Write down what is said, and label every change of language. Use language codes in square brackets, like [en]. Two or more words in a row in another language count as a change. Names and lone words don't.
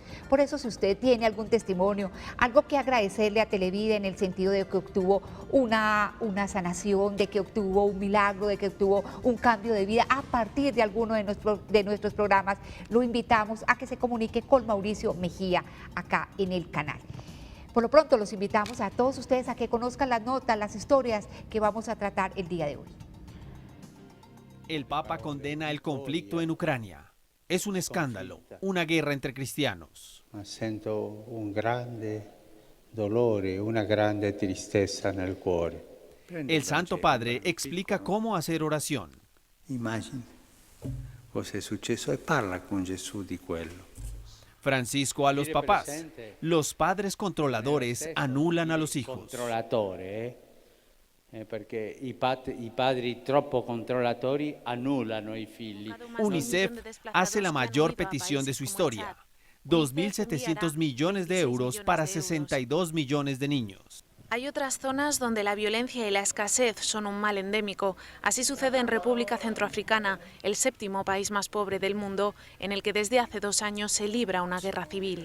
[es] Por eso, si usted tiene algún testimonio, algo que agradecerle a Televid en el sentido de que obtuvo una sanación, de que obtuvo un milagro, de que obtuvo un cambio de vida a partir de alguno de nuestros programas, lo invitamos a que se comunique con Mauricio Mejía acá en el canal. Por lo pronto, los invitamos a todos ustedes a que conozcan las notas, las historias que vamos a tratar el día de hoy. El Papa condena el conflicto en Ucrania. Es un escándalo, una guerra entre cristianos. [it] Sento un grande dolore, una grande tristezza nel cuore. [es] El Santo Padre explica cómo hacer oración. [it] Immagina cosa è successo e parla con Gesù di quello. [es] Francisco a los papás. Los padres controladores anulan a los hijos. [it] Perché i padri troppo controllatori annullano i figli. [es] UNICEF hace la mayor petición de su historia, 2.700 millones de euros para 62 millones de niños. Hay otras zonas donde la violencia y la escasez son un mal endémico. Así sucede en República Centroafricana, el séptimo país más pobre del mundo, en el que desde hace 2 años se libra una guerra civil.